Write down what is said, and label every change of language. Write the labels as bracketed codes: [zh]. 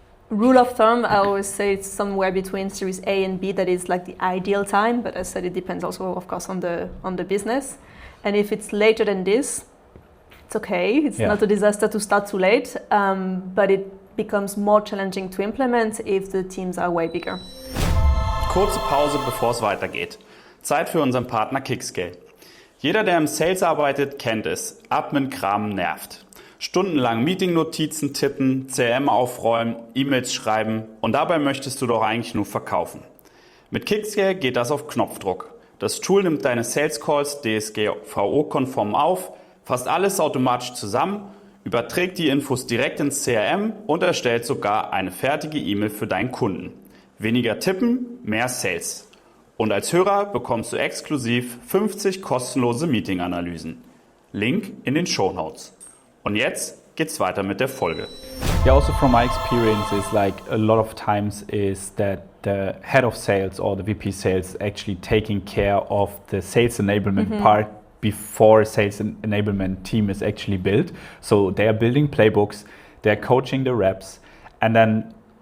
[en] Rule of thumb, I always say it's somewhere between Series A and B that is like the ideal time, but as I said, it depends also, of course, on the business. And if it's later than this, it's okay. It's not a disaster to start too late, but it becomes more challenging to implement if the teams are way bigger. [de] Kurze Pause, bevor es weitergeht. Zeit für unseren Partner Kickscale. Jeder, der im Sales arbeitet, kennt es. Admin-Kram nervt. Stundenlang Meeting-Notizen tippen, CRM aufräumen, E-Mails schreiben und dabei möchtest du doch eigentlich nur verkaufen. Mit Kickscale geht das auf Knopfdruck. Das Tool nimmt deine Sales Calls DSGVO-konform auf, fasst alles automatisch zusammen, überträgt die Infos direkt ins CRM und erstellt sogar eine fertige E-Mail für deinen Kunden. Weniger tippen, mehr Sales. Und als Hörer bekommst du exklusiv 50 kostenlose Meeting-Analysen. Link in den Shownotes. Und jetzt geht's weiter mit der Folge. [en] Yeah, also from my experience is like a lot of times is that the head of sales or the VP sales actually taking care of the sales enablement part before sales enablement team is actually built. So they are building playbooks, they're coaching the reps, and then